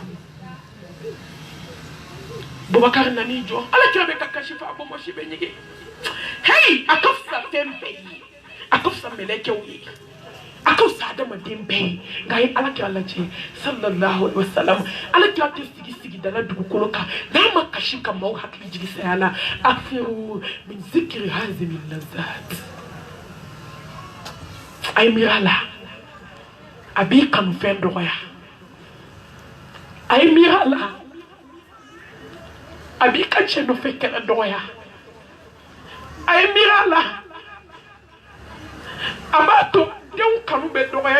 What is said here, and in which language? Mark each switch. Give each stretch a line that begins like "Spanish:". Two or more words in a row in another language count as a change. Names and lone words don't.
Bambara: bubakari nani jɔ alakira bɛ ka kasi fa a bɔnbɔsi bɛ ɲege hey a ka fisa fɛn bɛɛ ye a ka fisa mɛlɛkɛw ye a ka fisa adamaden bɛɛ ye nka a ye alakira lajɛ
Arabic: sallallahu alaihi wasallam
Bambara: alakira tɛ sigi dala dugukolo kan n'a ma kasi ka maaw hakili jigi saya la
Arabic: akthiru min zikri hazimi lazat
Bambara: a ye miiri a la a b'i kanu fɛn dɔgɔya a ye miiri a la a b'i ka cɛ nɔfɛ kɛlɛ dɔgɔya a ye miiri a la a b'a to denw kanu bɛ dɔgɔya